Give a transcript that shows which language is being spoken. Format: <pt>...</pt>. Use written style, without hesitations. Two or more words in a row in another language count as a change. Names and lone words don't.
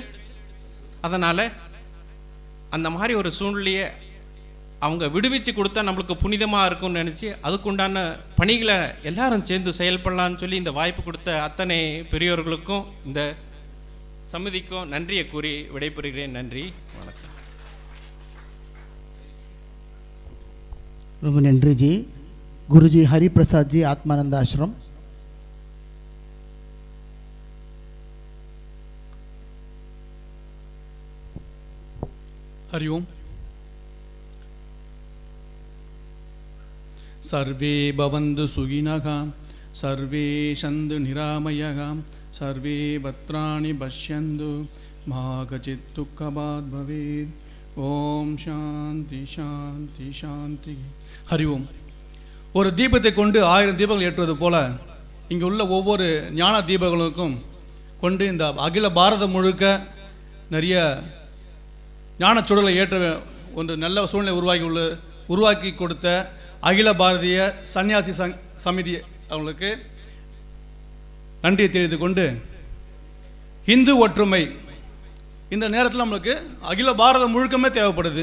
<ta>அதனால அந்த மாதிரி ஒரு சூழ்நிலையை அவங்க விடுவிச்சு கொடுத்தா நம்மளுக்கு புனிதமாக இருக்கும்னு நினச்சி அதுக்குண்டான பணிகளை எல்லாரும் சேர்ந்து செயல்படலான்னு சொல்லி இந்த வாய்ப்பு கொடுத்த அத்தனை பெரியோர்களுக்கும் இந்த சமிதிக்கும் நன்றியை கூறி விடைபெறுகிறேன். நன்றி, வணக்கம். ரொம்ப நன்றி ஜி. குருஜி ஹரிபிரசாத் ஜி, ஆத்மானந்த ஆசிரம்.</ta> <sa>हरि ओम। सर्वे भवन्तु सुखिनः, सर्वे सन्तु निरामयः, सर्वे भद्राणि पश्यन्तु, मा कचित् दुःखभाग् भवेत्। ॐ शान्तिः शान्तिः शान्तिः. हरि ॐ.</sa> <ta>ஒரு தீபத்தை கொண்டு 1000 தீபங்கள் ஏற்றுவது போல இங்கே உள்ள ஒவ்வொரு ஞான தீபங்களுக்கும் கொண்டு இந்த அகில பாரதம் முழுக்க நிறைய ஞான சுடலை ஏற்ற ஒன்று நல்ல சூழ்நிலை உருவாக்கி கொடுத்த அகில பாரதிய சன்னியாசி சமிதி அவங்களுக்கு நன்றியை தெரிவித்து கொண்டு, இந்து ஒற்றுமை இந்த நேரத்தில் நம்மளுக்கு அகில பாரதம் முழுக்கமே தேவைப்படுது.</ta>